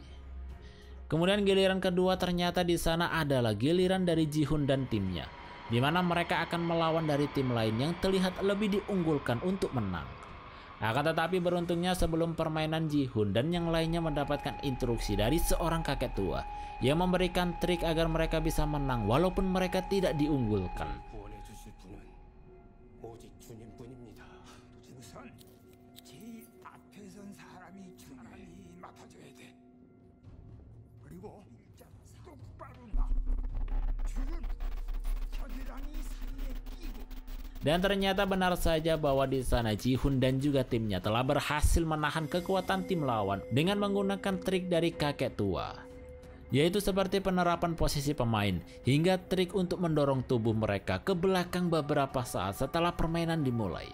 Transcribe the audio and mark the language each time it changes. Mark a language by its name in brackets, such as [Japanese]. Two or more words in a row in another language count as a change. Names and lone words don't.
[Indonesian] Kemudian giliran kedua ternyata di sana adalah giliran dari Ji-hoon dan timnya, di mana mereka akan melawan dari tim lain yang terlihat lebih diunggulkan untuk menang. Akan tetapi beruntungnya sebelum permainan Ji-hoon dan yang lainnya mendapatkan instruksi dari seorang kakek tua yang memberikan trik agar mereka bisa menang walaupun mereka tidak diunggulkan. [Korean] 원해주실 분은 오직 주님뿐입니다. 우선 제일 앞에 선 사람이 맡아줘야 돼. 그리고 똑바로 봐. 줄은 겨드랑이 사이에 끼고. [Indonesian] Dan ternyata benar saja bahwa di sana Ji-hoon dan juga timnya telah berhasil menahan kekuatan tim lawan dengan menggunakan trik dari kakek tua, yaitu seperti penerapan posisi pemain hingga trik untuk mendorong tubuh mereka ke belakang beberapa saat setelah permainan dimulai.